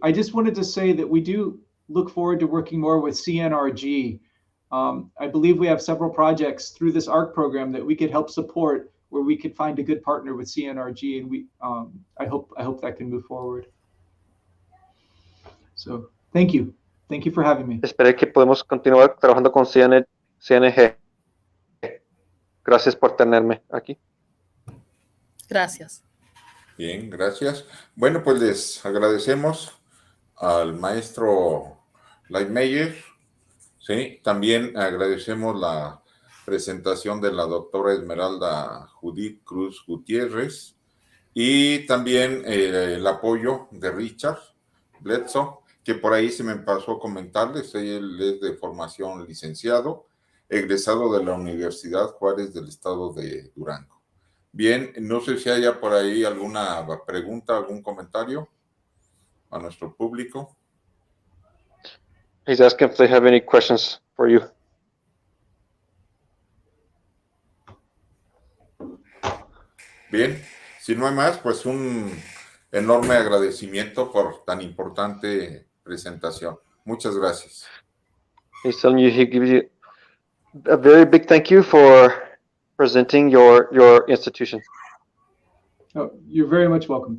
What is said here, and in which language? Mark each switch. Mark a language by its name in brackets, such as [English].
[English] I just wanted to say that we do look forward to working more with CNRG. I believe we have several projects through this ARC program that we could help support, where we could find a good partner with CNRG, and we I hope that can move forward. So thank you for having me. [Spanish] Espero que podemos continuar trabajando con CNG. Gracias por tenerme aquí. Gracias. Bien, gracias. Bueno, pues les agradecemos al maestro Lahmeyer. Sí, también agradecemos la presentación de la doctora Esmeralda Judith Cruz Gutiérrez y también el apoyo de Richard Bledsoe, que por ahí se me pasó a comentarles. Él es de formación licenciado, egresado de la Universidad Juárez del estado de Durango. Bien, no sé si haya por ahí alguna pregunta, algún comentario a nuestro público. [English] He's asking if they have any questions for you. [Spanish] Bien, si no hay más, pues un enorme agradecimiento por tan importante presentación. Muchas gracias. [English] He's telling you he gives you a very big thank you for presenting your institution. Oh, you're very much welcome.